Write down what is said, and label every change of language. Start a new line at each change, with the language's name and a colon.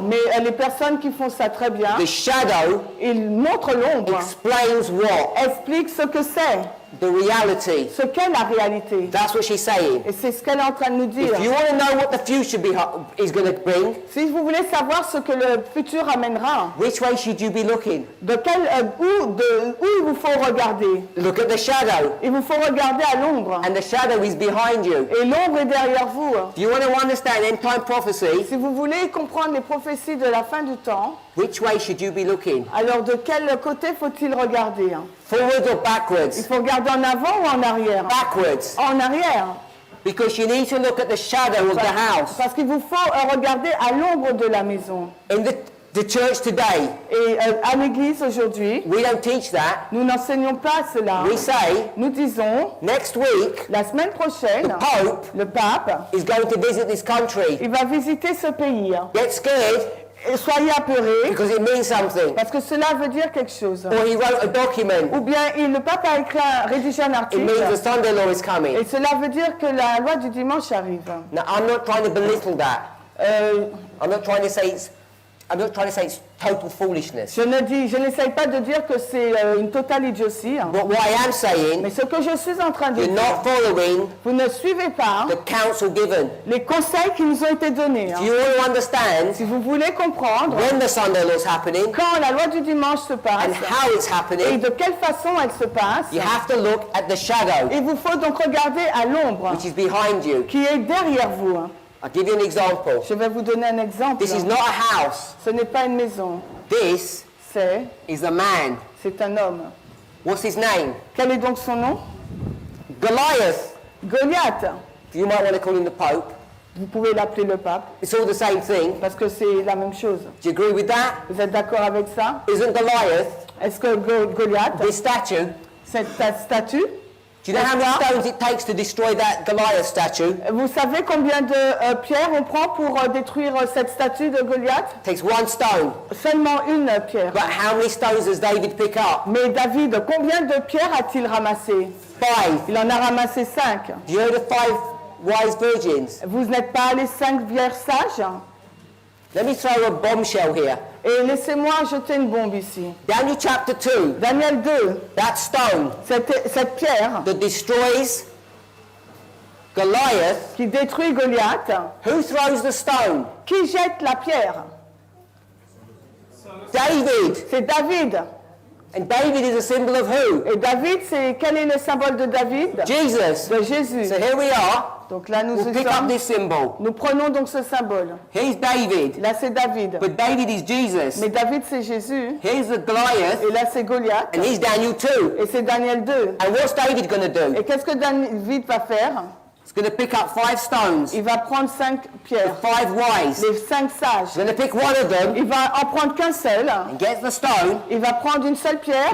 French: Mais les personnes qui font ça très bien,
English: the shadow
French: ils montrent l'ombre,
English: explains what?
French: expliquent ce que c'est,
English: The reality.
French: ce qu'est la réalité.
English: That's what she's saying.
French: Et c'est ce qu'elle est en train de nous dire.
English: If you want to know what the future is going to bring,
French: Si vous voulez savoir ce que le futur amènera,
English: which way should you be looking?
French: où il vous faut regarder?
English: Look at the shadow.
French: Il vous faut regarder à l'ombre.
English: And the shadow is behind you.
French: Et l'ombre est derrière vous.
English: Do you want to understand end time prophecy?
French: Si vous voulez comprendre les prophéties de la fin du temps,
English: Which way should you be looking?
French: alors de quel côté faut-il regarder?
English: Forwards or
French: Il
English: backwards?
French: faut regarder en avant ou en arrière?
English: Backwards.
French: En arrière.
English: Because you need to look at the shadow of the house.
French: Parce qu'il vous faut regarder à l'ombre de la maison.
English: In the church today,
French: Et à l'église aujourd'hui,
English: we don't teach that.
French: nous n'enseignons pas cela.
English: We say,
French: Nous disons,
English: next week,
French: la semaine prochaine,
English: Pope
French: le pape,
English: is going to visit this country.
French: il va visiter ce pays.
English: Get scared
French: Et soyez apeurés,
English: because it means something.
French: parce que cela veut dire quelque chose.
English: Or he wrote a document.
French: Ou bien le pape a rédigé un
English: It
French: article,
English: means the Sunday law is coming.
French: et cela veut dire que la loi du dimanche arrive.
English: Now, I'm not trying to belittle that. I'm not trying to say it's I'm not trying to say it's total foolishness.
French: Je n'essaye pas de dire que c'est une totale idiotie. Hein.
English: But what I am saying,
French: Mais ce que je suis en train de
English: you're
French: dire,
English: not following
French: vous ne suivez pas
English: the counsel given.
French: les conseils qui nous ont été donnés. Hein.
English: If you want to understand
French: Si vous voulez comprendre
English: when the Sunday law's happening
French: quand la loi du dimanche se passe
English: and how it's
French: et
English: happening,
French: de quelle façon elle se passe,
English: you have to look at the shadow
French: il vous faut donc regarder à l'ombre
English: which is behind you.
French: qui est derrière vous. Hein.
English: I'll give you an example.
French: Je vais vous donner un exemple.
English: This is not a house.
French: Ce n'est pas une maison,
English: This
French: c'est
English: is a man.
French: un homme.
English: What's his name?
French: Quel est donc son nom?
English: Goliath.
French: Goliath.
English: You might want to call him the Pope.
French: Vous pouvez l'appeler le pape
English: It's all the same thing.
French: parce que c'est la même chose.
English: Do you agree with that?
French: Vous êtes d'accord avec ça?
English: Isn't Goliath
French: Est-ce que Goliath,
English: this statue?
French: cette statue,
English: Do you know how many stones it takes to destroy that Goliath statue?
French: vous savez combien de pierres on prend pour détruire cette statue de Goliath?
English: It takes one stone.
French: Seulement une pierre.
English: But how many stones does David pick up?
French: Mais David, combien de pierres a-t-il ramassé?
English: 5.
French: Il en a ramassé 5.
English: Do you know the 5 wise virgins?
French: Vous n'êtes pas les 5 vierges sages?
English: Let me throw a bombshell here.
French: Et laissez-moi jeter une bombe ici.
English: Daniel chapter 2,
French: Daniel 2,
English: that stone
French: cette pierre
English: that destroys Goliath,
French: qui détruit Goliath,
English: who throws the stone?
French: qui jette la pierre?
English: David.
French: C'est David.
English: And David is a symbol of who?
French: Et David, quel est le symbole de David?
English: Jesus.
French: De Jésus.
English: So here we are.
French: Donc là, nous
English: We'll pick up
French: sommes.
English: this symbol.
French: Nous prenons donc ce symbole.
English: Here's David.
French: Là, c'est David.
English: But David is Jesus.
French: Mais David, c'est Jésus.
English: Here's the Goliath.
French: Et là, c'est Goliath.
English: And he's Daniel 2.
French: Et c'est Daniel 2.
English: And what's David going to do?
French: Et qu'est-ce que David va faire?
English: He's going to pick up 5 stones.
French: Il va prendre 5 pierres.
English: 5 wise.
French: Les 5 sages.
English: He's going to pick one of them
French: Il va en prendre qu'un seul.
English: and get the stone.
French: Il va prendre une seule pierre.